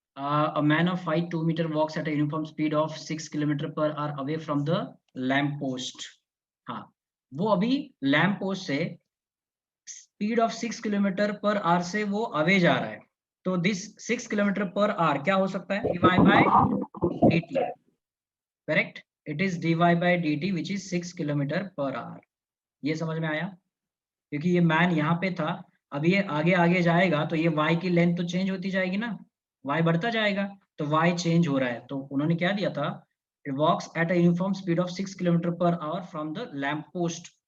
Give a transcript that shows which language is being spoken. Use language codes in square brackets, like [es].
[en] A man of height 2 meter walks at a uniform speed of 6 kilometer per hour away from the lamp post. [hi] हाँ, वो अभी lamp post से speed of 6 kilometre per hour से वो away जा रहा है। तो दिस 6 किलोमीटर पर आवर क्या हो सकता है? dy by dt, correct. [en] It is dy by dt which is 6 kilometre per hour. [hi] ये समझ में आया? क्योंकि ये मैन यहाँ पे था, अब ये आगे आगे जाएगा तो ये y की लेंथ तो चेंज होती जाएगी ना, y बढ़ता जाएगा, तो y चेंज हो रहा है। तो उन्होंने क्या दिया था? [en] It walks at a uniform speed of 6 kilometre per hour from the lamp post.